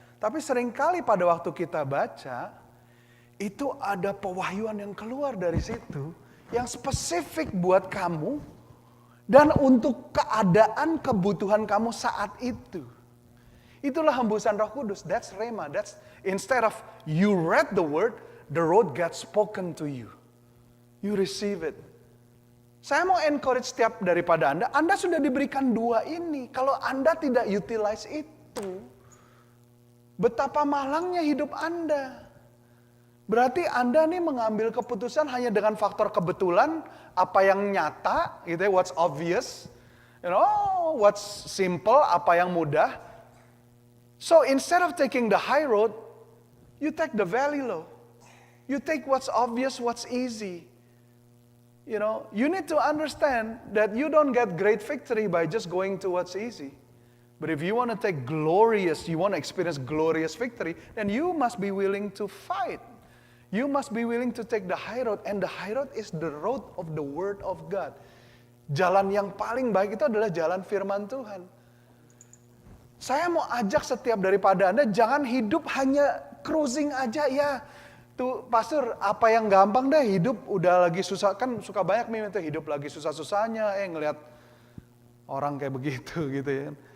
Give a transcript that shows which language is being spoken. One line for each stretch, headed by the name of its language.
Indonesian: Tapi seringkali pada waktu kita baca, itu ada pewahyuan yang keluar dari situ yang spesifik buat kamu dan untuk keadaan kebutuhan kamu saat itu. Itulah hembusan Roh Kudus.
English: That's rema. That's instead of you read the word gets spoken to you. You receive it.
Indonesian: Saya mau encourage setiap daripada Anda sudah diberikan dua ini. Kalau Anda tidak utilize itu, betapa malangnya hidup Anda. Berarti Anda nih mengambil keputusan hanya dengan faktor kebetulan, apa yang nyata, gitu ya,
English: what's obvious, you know, what's simple,
Indonesian: apa yang mudah.
English: So instead of taking the high road, you take the valley low. You take what's obvious, what's easy. You know, you need to understand that you don't get great victory by just going to what's easy. But if you want to you want to experience glorious victory, then you must be willing to fight. You must be willing to take the high road. And the high road is the road of the word of God.
Indonesian: Jalan yang paling baik itu adalah jalan firman Tuhan. Saya mau ajak setiap daripada Anda, jangan hidup hanya cruising aja ya. Tuh, pastor, apa yang gampang deh, hidup udah lagi susah. Kan suka banyak meme itu, hidup lagi susah-susahnya, ngelihat orang kayak begitu gitu ya.